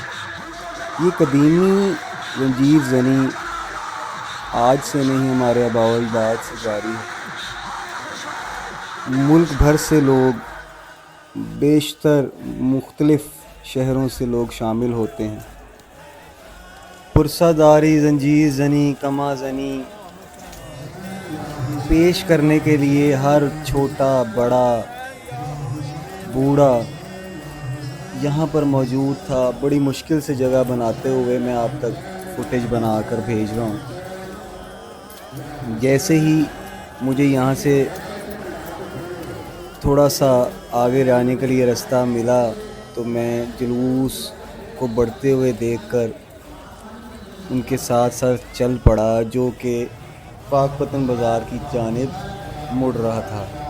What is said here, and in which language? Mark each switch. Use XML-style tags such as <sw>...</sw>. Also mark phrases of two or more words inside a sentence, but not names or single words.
<ur>یہ قدیمی زنجیر زنی آج سے نہیں، ہمارے آباء و اجداد سے جاری ہے۔ ملک بھر سے لوگ، بیشتر مختلف شہروں سے لوگ شامل ہوتے ہیں۔ پرسہ داری، زنجیر زنی، کما زنی پیش کرنے کے لیے ہر چھوٹا بڑا بوڑھا یہاں پر موجود تھا۔ بڑی مشکل سے جگہ بناتے ہوئے میں آپ تک فوٹیج بنا کر بھیج رہا ہوں۔ جیسے ہی مجھے یہاں سے تھوڑا سا آگے جانے کے لیے راستہ ملا تو میں جلوس کو بڑھتے ہوئے دیکھ کر ان کے ساتھ ساتھ چل پڑا، جو کہ پاک پتن بازار کی جانب مڑ رہا تھا۔</ur>